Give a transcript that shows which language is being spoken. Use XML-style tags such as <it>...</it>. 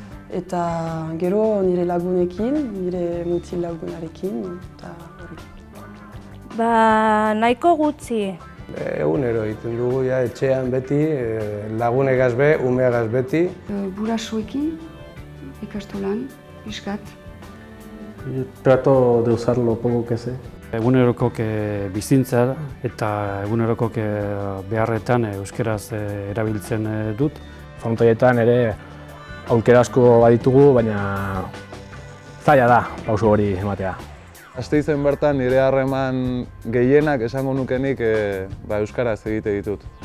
<eu>Eta gero nire lagunekin, nire mutil lagunarekin, eta hori. Nahiko gutxi. Egunero egiten dugu etxean beti, lagunegaz be, umeagaz beti. Gurasoekin, ikastolan, pixkat.</eu> <es>Trato de usarlo poco que sé.</es> <eu>Eguneroko bizintza eta eguneroko beharretan euskeraz erabiltzen dut. Frontoietan ere aukera asko baditugu, baina zaila da pauso hori ematea. Gasteizen bertan nire harreman gehienak esango nukenik euskaraz egite ditut.</eu>